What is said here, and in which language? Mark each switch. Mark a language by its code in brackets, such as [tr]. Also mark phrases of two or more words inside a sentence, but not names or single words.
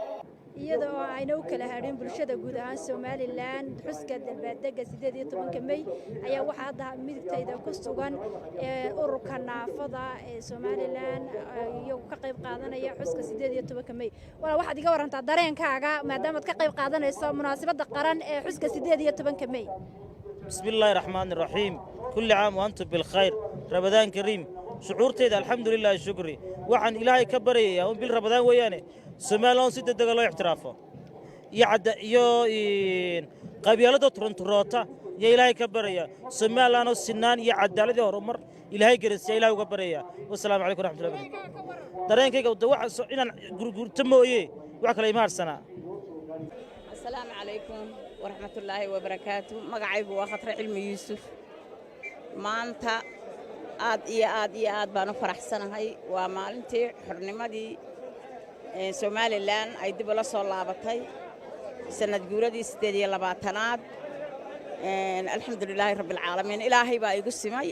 [so] iyadoo ayna u kala hadhin bulshada guud ahaan Soomaaliland xuska dalbaadega 18 May ayaa waxa hadda midagtayda ku sugan ururka naafada ee Soomaaliland iyo ka qayb qaadanaya xuska 18 May wala waxaad iga warantaa dareenkaaga maadaama aad ka qayb qaadanayso munaasabada qaran ee xuska 18 May [ar] بسم الله الرحمن الرحيم كل عام وأنتم بخير رمضان كريم [so] shucuurteeda [ar] الحمد لله شكرا [so] waxaan ilaahay ka baryayaa bil Ramadan weeyane Soomaaliland si degdeg loo ixtiraafo iyo qabiilada Toronto ya ilaahay ka baraya Soomaaliland sinaan iyo cadaalad horumar ilaahay garasiya ilaahay uga baraya [ar] والسلام عليكم ورحمة الله وبركاته [so] dareenkayga waxa inaan gurgurta mooyee wax kale ima harsana [ar] السلام عليكم ورحمة الله وبركاته [so] magacaygu waa Khatra Cilmi Yuusuf maanta aad iyo aad baan u faraxsanahay waa maalintii xornimadii Soomaaliland ay dib ula soo laabatay sanad guuradii 28aad [ar] الحمد لله رب العالمين [so] ilaahay baa igu simay